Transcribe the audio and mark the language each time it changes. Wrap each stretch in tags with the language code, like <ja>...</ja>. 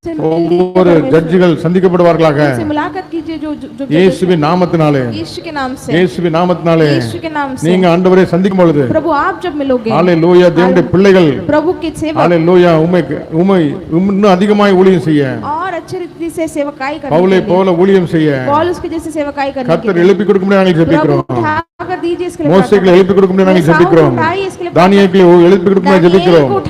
<ta>ஒவ்வொரு ஜட்ஜிகள் சந்திக்கப்படுவார்களாக.</ta> <hi>से मुलाकात कीजिए जो</hi> <ta>இயேசுவின் நாமத்தினாலே,</ta> <hi>यीशु के नाम से,</hi> <ta>இயேசுவின் நாமத்தினாலே</ta> <hi>यीशु के नाम से</hi> <ta>நீங்க ஆண்டவரை சந்திக்கும் பொழுது,</ta> <hi>प्रभु आप जब मिलोगे,</hi> <ta>ஹல்லேலூயா, தேவனுடைய பிள்ளைகள்,</ta> <hi>प्रभु के सेवक,</hi> <ta>ஹல்லேலூயா, உம்மை இன்னும் அதிகமாய் ஊழியம் செய்ய,</ta> <hi>और अच्छे रीति से सेवकाई करने,</hi> <ta>பவுலை போல ஊழியம் செய்ய,</ta> <hi>पौलुस के जैसे सेवकाई करने,</hi> <ta>கர்த்தர் எழுப்பி கொடுக்கும்படி நாங்கள் ஜெபிக்கிறோம்.</ta> <hi>उठाकर दीजिए इसके लिए,</hi> <ta>மோசேயை எழுப்பி கொடுக்கும்படி நாங்கள் ஜெபிக்கிறோம். தானியேலை எழுப்பி கொடுக்கும்படி ஜெபிக்கிறோம்.</ta>